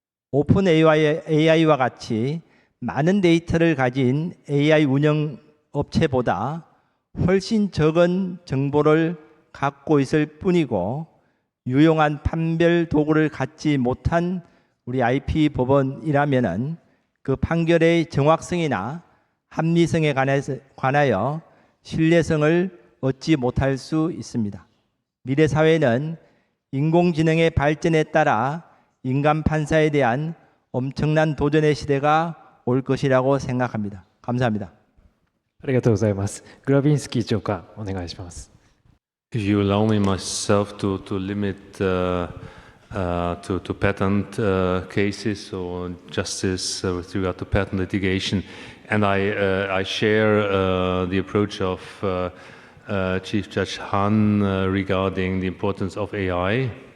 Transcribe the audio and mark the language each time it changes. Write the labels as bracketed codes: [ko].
[ko] 오픈 AI와 같이 많은 데이터를 가진 AI 운영 업체보다 훨씬 적은 정보를 갖고 있을 뿐이고 유용한 판별 도구를 갖지 못한 우리 IP 법원이라면은 그 판결의 정확성이나 합리성에 관하여 신뢰성을 얻지 못할 수 있습니다. 미래 사회는 인공지능의 발전에 따라 인간 판사에 대한 엄청난 도전의 시대가 올 것이라고 생각합니다. 감사합니다. [ja] ありがとうございます。グラビンスキー長官、お願いします。 [en] If you allow me myself to limit to patent cases or justice with regard to patent litigation, and I share the approach of Chief Judge Han regarding the importance of AI.